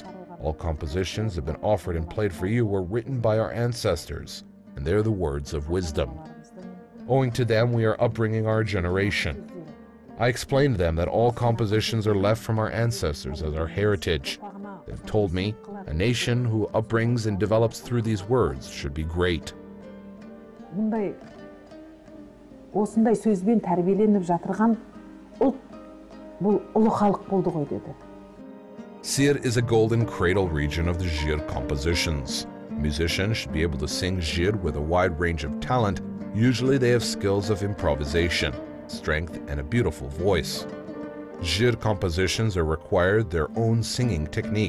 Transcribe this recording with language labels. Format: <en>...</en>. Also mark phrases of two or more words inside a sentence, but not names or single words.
<en>All compositions that have been offered and played for you were written by our ancestors, and they're the words of wisdom. Owing to them, we are upbringing our generation. I explained to them that all compositions are left from our ancestors as our heritage. They've told me, a nation who upbrings and develops through these words should be great.</en> <kk>Осындай сөзбен тәрбиеленіп жатырған ұлт бұл ұлы халық болды ғой деді.</kk> <en>ZHYR is a golden cradle region of the ZHYR compositions. Musicians should be able to sing ZHYR with a wide range of talent. Usually they have skills of improvisation, strength, and a beautiful voice. ZHYR compositions are required their own singing technique.</en>